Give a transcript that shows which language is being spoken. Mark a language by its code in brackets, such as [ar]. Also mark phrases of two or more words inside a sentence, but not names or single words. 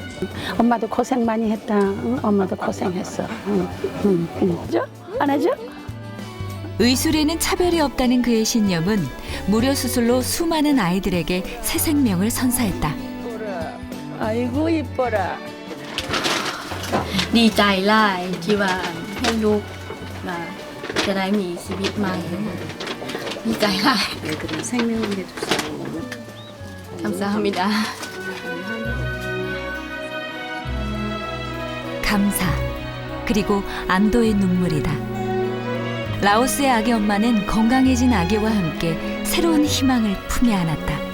[ko] 엄마도 고생 많이 했다. 엄마도 고생했어. 그죠? 안 하죠? 의술에는 차별이 없다는 그의 신념은 무료 수술로 수많은 아이들에게 새 생명을 선사했다. 아이고 이뻐라. [th] ดีใจหลายที่ว่าให้ลูกมาจะได้มีชีวิตใหม่ดีใจหลาย [ko] 애들은 생명을 해줬어. 감사합니다. 감사, 그리고 안도의 눈물이다. 라오스의 아기 엄마는 건강해진 아기와 함께 새로운 희망을 품에 안았다.